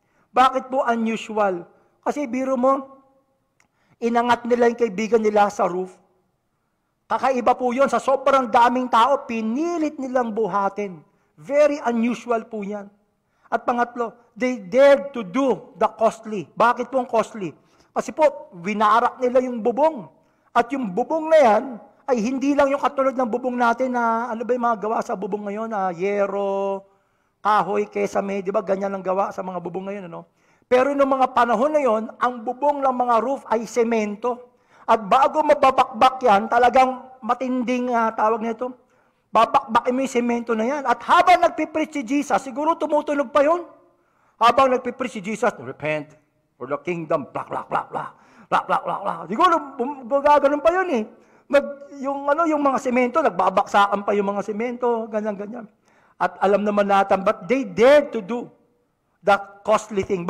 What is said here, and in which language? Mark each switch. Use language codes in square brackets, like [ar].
[tl] Bakit po unusual? Kasi biro mo, inangat nila yung kaibigan nila sa roof. Kakaiba po yun. Sa sobrang daming tao, pinilit nilang buhatin. [en] Very unusual [tl] po yan. At pangatlo, [en] they dared to do the costly. [tl] Bakit po ang costly? Kasi po, winarak nila yung bubong. At yung bubong na yan, ay hindi lang yung katulad ng bubong natin na, ano ba yung mga gawa sa bubong ngayon? Yero, kahoy, kesame, di ba? Ganyan ang gawa sa mga bubong ngayon, ano? Pero noong mga panahon na yon, ang bubong ng mga roof ay semento. At bago mababakbak yan, talagang matinding tawag nito, babakbakin mo yung semento na yan. At habang nagpipreach si Jesus, siguro tumutunog pa yun. Habang nagpipreach si Jesus, [en] repent for the kingdom, [tl] plak, plak, plak, plak, plak, plak, plak, plak. Siguro gaganon pa yun eh. Yung mga semento, nagbabaksakan pa yung mga semento, ganyan, ganyan. At alam naman natin, [en] but they dared to do the costly thing.